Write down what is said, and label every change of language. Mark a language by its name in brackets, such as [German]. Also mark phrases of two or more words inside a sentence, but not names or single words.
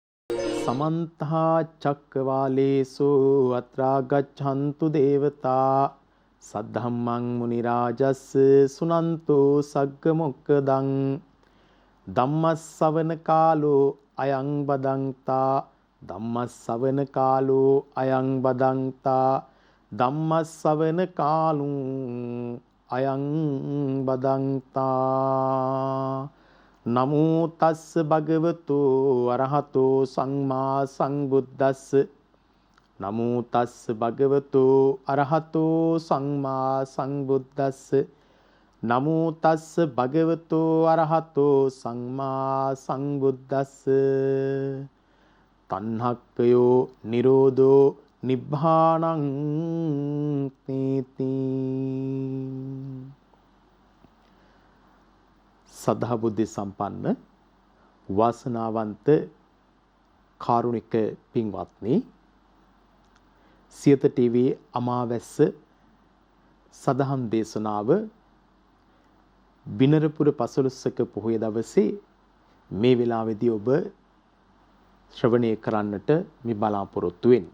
[Pali] समन्त चक्रवालेषु अत्रा गच्छन्तु देवता सद्धम्मं मुनिराजस्य सुनन्तु सग्गमुक्कदं ධම්මස්සවන කාලෝ අයං බදන්තා ධම්මස්සවන කාලෝ අයං බදන්තා ධම්මස්සවන කාලුං අයං බදන්තා නමෝ තස්ස භගවතු අරහතෝ සම්මා සංබුද්දස්ස නමෝ තස්ස භගවතු අරහතෝ සම්මා සංබුද්දස්ස නමෝ තස්ස භගවතෝ අරහතෝ සම්මා සංබුද්දස්ස තණ්හක්ඛයෝ නිරෝධෝ නිබ්බානං තීති. [Sinhala] සදා බුද්ධ සම්පන්න වාසනාවන්ත කාරුණික පින්වත්නි, සියත ටීවී අමාවැස්ස සදහම් දේශනාව බිනරපුර පසළොස්වක පොහොය දවසේ මේ වෙලාවේදී ඔබ ශ්‍රවණය කරන්නට මේ බලාපොරොත්තු වෙන්නේ.